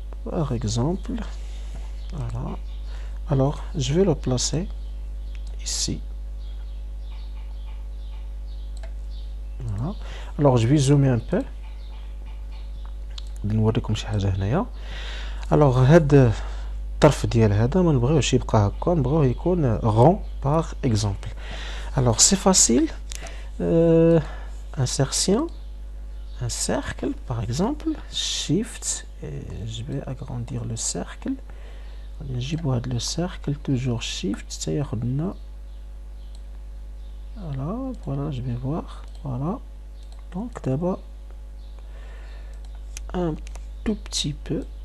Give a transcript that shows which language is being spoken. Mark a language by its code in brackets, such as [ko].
[fr] Par exemple, voilà. Alors, je vais le placer ici. Voilà. Alors, je vais zoomer un peu. [ar] نوريكم شي حاجة هنايا. Alors, هاد الطرف ديال هذا ما نبغيوش يبقى هكا، نبغيوه يكون [fr] rond par exemple. Alors, c'est facile. Insertion, un cercle par exemple, shift, et je vais agrandir le cercle. [ar] نجيبو هاد لو سيركل توجور شيفت حتى ياخدنا. [fr] Voilà, je vais voir. Voilà, donc d'abord un tout petit peu.